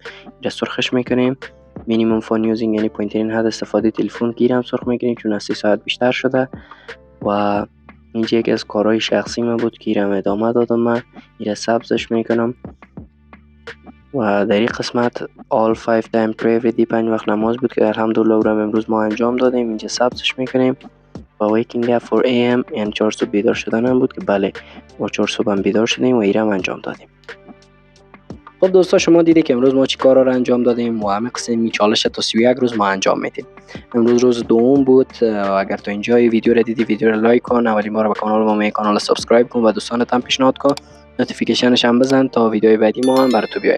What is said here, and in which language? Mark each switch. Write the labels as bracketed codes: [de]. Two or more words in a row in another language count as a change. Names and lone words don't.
[fa] اینجا سرخش میکنیم. [en] minimum phone using [fa] یعنی پوینترین حد استفاده تلفن گیرم سرخ میکنیم چون از 3 ساعت بیشتر شده. و اینجا یکی از کارهای شخصی من بود که ایرم ادامه دادم. من ایره سبزش میکنم. و در این قسمت [en] all 5 time prayer every day [fa] 5 وقت نماز بود که الحمدلله او را امروز ما انجام دادیم. اینجا سبزش میکنیم. و [en] waking up 4 am [fa] یعنی 4 صبح بیدار شدن هم بود که بله ما 4 صبح هم بیدار شدیم و ایرم انجام دادیم. خب دوستا شما دیدید که امروز ما چی کارا رو انجام دادیم و همه قسم چالش تا 31 روز ما انجام میدیم. امروز روز دوم بود. اگر تو اینجا ویدیو رو دیدی ویدیو رو لایک کن، اولین بار به کانال ما می کانال سابسکرایب کن و دوستانت هم پیشنهاد کن، نوتیفیکیشنش هم بزن تا ویدیوهای بعدی ما هم برات بیاد.